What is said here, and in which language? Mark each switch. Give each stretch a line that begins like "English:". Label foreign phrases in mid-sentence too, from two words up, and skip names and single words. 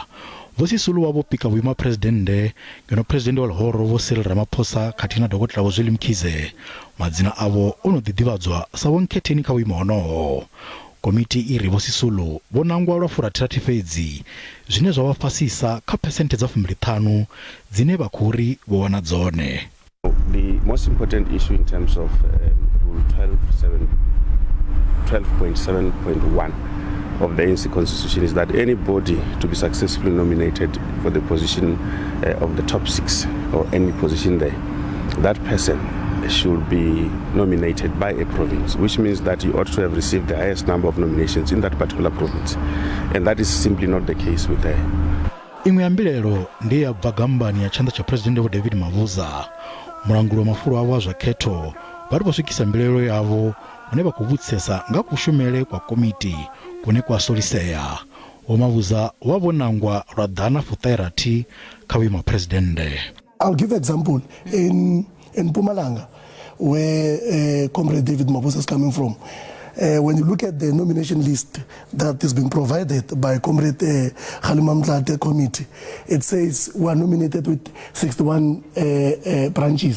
Venda: Vho-Sisulu vha vho pika vhuima phuresidennde ngeno phuresidennde wa lihoro vho-Cyril Ramaphosa khathihi na dokotela vho-Zwine madzina avho o no ḓivhadzwa sa vho-nkhetheni kha vhuimo honoho. Komiti i ri vho-Sisulu vho nangwa lwa 40 fhedzi zwine zwa vha fhasisa kha phesenthe dza 15 dzine vha khou ri vho wana dzone.
English: The most important issue in terms of Rule 12.7.1 of the ANC Constitution is that anybody to be successfully nominated for the position of the top 6 or any position there, that person should be nominated by a province, which means that you ought to have received the highest number of nominations in that particular province, and that is simply not the case with her.
Venda: Imwe ya mbilelo ndi ya bva gambani ya tshanda tsha phuresidennde vho-David Mabuza. Mulanguli wa mafulo avho a zwa khetho vha ri vho swikisa mbilelo yavho hune vha khou vhudzisesa nga kushumele kwa komiti kune kwa solisea. Vho-Mabuza vha vho nangwa lwa ḓana 60 kha vhuima phuresidennde.
English: I'll give an example in Mpumalanga, where Comrade David Mabuza is coming from. When you look at the nomination list that is being provided by Comrade Khaedu committee, it says we are nominated with 61 branches.